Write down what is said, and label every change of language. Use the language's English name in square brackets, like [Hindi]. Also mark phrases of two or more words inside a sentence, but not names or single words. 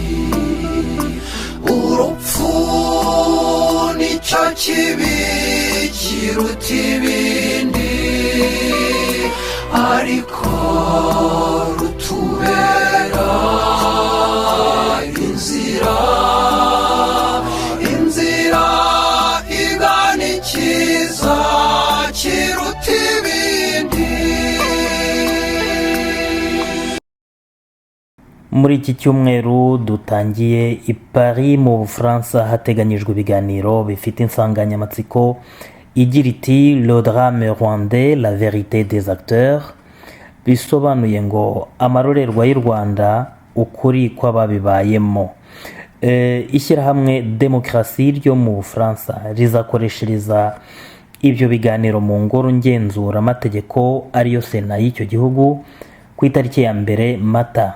[Kinyarwanda] urupfu nicyo kibi kiruta ibindi, ariko rutubera inzira, inzira igana ikiza kiruta ibindi. Muri iki cyumweru dutangiye i Paris mu Bufaransa hateganyijwe ibiganiro bifite insanganyamatsiko igira iti [French] le drame rwandais, la vérité des acteurs, [Kinyarwanda] bisobanuye ngo amarorerwa y'u Rwanda, ukuri kw'ababibayemo. Ishyirahamwe demokarasi ryo mu Bufaransa rizakoreshereza ibyo biganiro mu ngoro ngenzuramategeko ariyo sena y'icyo gihugu ku itariki ya 1 Mata.